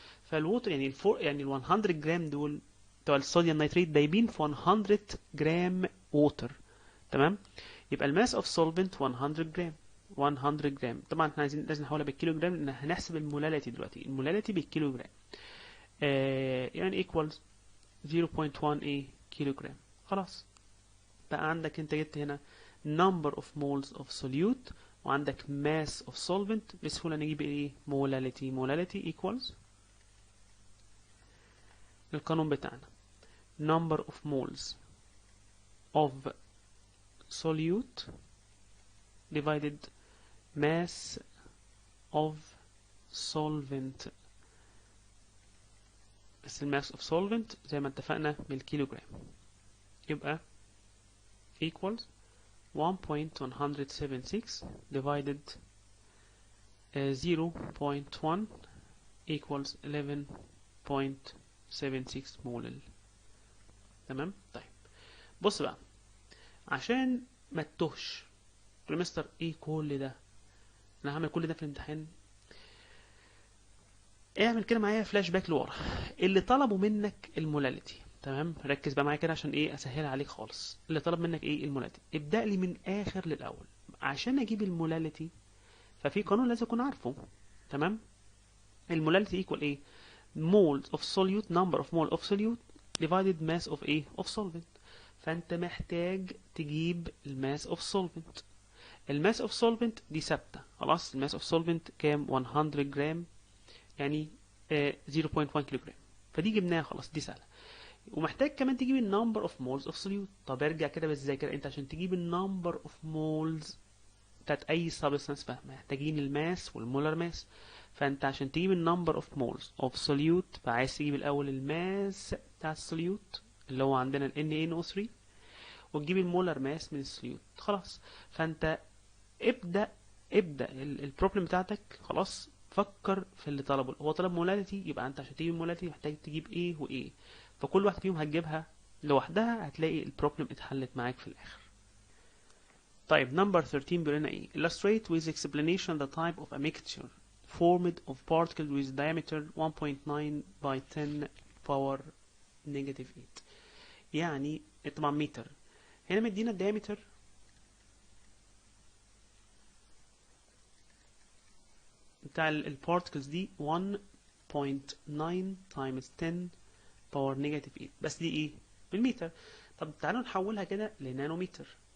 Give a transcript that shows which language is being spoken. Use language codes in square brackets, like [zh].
[ar] فالووتر يعني يعني ال 100 جرام دول بتوع الصوديوم نيتريت دايبين في 100 جرام ووتر. تمام؟ يبقى الماس اوف سولفنت 100 جرام. 100 جرام. طبعا احنا لازم نحولها بالكيلو جرام، لان هنحسب المولاليتي دلوقتي. المولاليتي بالكيلو جرام. يعني equals 0.1 ايه كيلو جرام. خلاص بقى عندك انت جبت هنا [en] number of moles of solute وعندك mass of solvent. [ar] بسهولة نجيب ايه؟ molality. [en] molality equals [ar] القانون بتاعنا [en] number of moles of solute divided mass of solvent. [ar] بس الماس of solvent زي ما اتفقنا بالكيلوغرام. [en] يبقى equals 1.176 divided 0.1 equals 11.76 mole. [ar] تمام. طيب بص بقى، عشان ما تتوهش يا مستر ايه كل ده، انا هعمل كل ده في الامتحان. اعمل كده معايا فلاش باك لورا. اللي طلبوا منك المولاليتي. تمام، ركز بقى معايا كده عشان ايه اسهلها عليك خالص. اللي طلب منك ايه؟ المولاليتي. ابدا لي من اخر للاول. عشان اجيب المولاليتي ففي قانون لازم اكون عارفه. تمام. المولاليتي ايكوال ايه؟ [en] moles of solute number of mole of solute divided mass of ايه؟ of solvent. [ar] فانت محتاج تجيب الماس [en] of solvent. [ar] الماس اوف سولفنت دي ثابته خلاص. الماس اوف سولفنت كام؟ 100 جرام يعني 0.1 كيلو جرام. فدي جبناها خلاص، دي سهله. ومحتاج كمان تجيب النمبر اوف مولز اوف سوليوت. طب ارجع كده بالذاكره، انت عشان تجيب النمبر اوف مولز بتاعت اي سبستانس محتاجين الماس والمولر ماس. فانت عشان تجيب النمبر اوف مولز اوف سوليوت فعايز تجيب الاول الماس بتاع السوليوت اللي هو عندنا ال NaNO3 وتجيب المولر ماس من السوليوت. خلاص فانت ابدا البروبلم بتاعتك. خلاص فكر في اللي طلبه. هو طلب مولاليتي، يبقى انت عشان تجيب مولاليتي محتاج تجيب ايه وايه. فكل واحد فيهم هتجيبها لوحدها، هتلاقي البروبلم اتحلت معاك في الاخر. طيب نمبر 13 بيقول لنا ايه؟ [en] illustrate with explanation the type of a mixture formed of particles with diameter 1.9 by 10 power negative 8. [ar] يعني طبعا متر. هنا مدينا الديامتر بتاع البارتكلز دي 1.9 times 10 باور نيجاتيف 8. بس دي ايه؟ بالمتر. طب تعالوا نحولها كده لنانومتر.